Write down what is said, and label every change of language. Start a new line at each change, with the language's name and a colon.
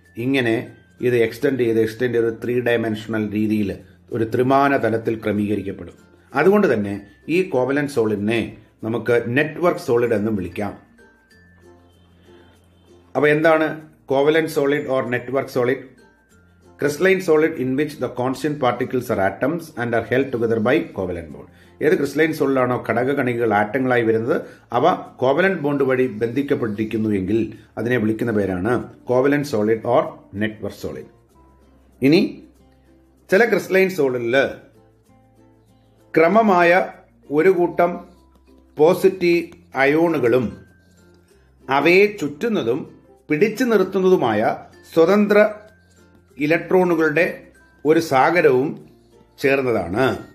Malayalam: ഇങ്ങനെ ഇത് എക്സ്റ്റെൻഡ് ചെയ്ത് ഒരു 3 ഡയമെൻഷണൽ രീതിയിൽ ഒരു ത്രിമാന തലത്തിൽ ക്രമീകരിക്കപ്പെടും. അതുകൊണ്ട് തന്നെ ഈ കോവലന്റ് സോളിഡിനെ നമുക്ക് നെറ്റ്വർക്ക് സോളിഡ് എന്നും വിളിക്കാം. അപ്പോൾ എന്താണ് covalent solid or network solid?
English: Crystalline solid in which the constant particles are atoms and are held together by covalent bond.
Malayalam: ഏത് ക്രിസ്റ്റലൈൻ സോളിലാണോ ഘടകകണികൾ ആറ്റങ്ങളായി വരുന്നത് അവ കോവലന്റ് ബോണ്ട് വഴി ബന്ധിക്കപ്പെട്ടിരിക്കുന്നു എങ്കിൽ അതിനെ വിളിക്കുന്ന പേരാണ് covalent solid or network solid. ഇനി ചില ക്രിസ്റ്റലൈൻ സോളിഡിൽ ക്രമമായ ഒരു കൂട്ടം പോസിറ്റീവ് അയോണുകളും അവയെ ചുറ്റുന്നതും പിടിച്ചു നിർത്തുന്നതുമായ സ്വതന്ത്ര ഇലക്ട്രോണുകളുടെ ഒരു സാഗരവും ചേർന്നതാണ്.